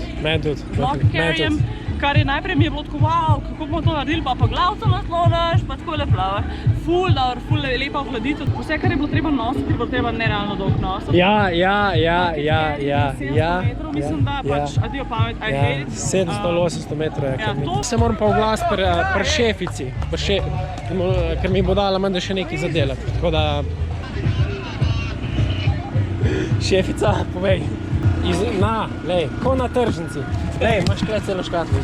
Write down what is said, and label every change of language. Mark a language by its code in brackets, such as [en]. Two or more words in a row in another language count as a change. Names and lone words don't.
[sl] Men tudi. mock-carryjem, kar je najprej mi je bilo tako, wow, kako bomo to naredili, pa glavco nasloniš, pa tako le plavaš. Ful dobro, ful lepa ohladitev, vse, kar je bilo treba nositi, je bilo treba nerealno dolg nositi. Ja. 700 metrov, mislim, da pač, adijo pamet, [en] I hate it. [sl] 700-800 metrov je kar to- nekaj. Se moram pa oglasiti pri šefici, ker mi bo dala menda še nekaj za delati. Tako da... Šefica, povej. Ko na tržnici. Imaš tukaj celo škatlo.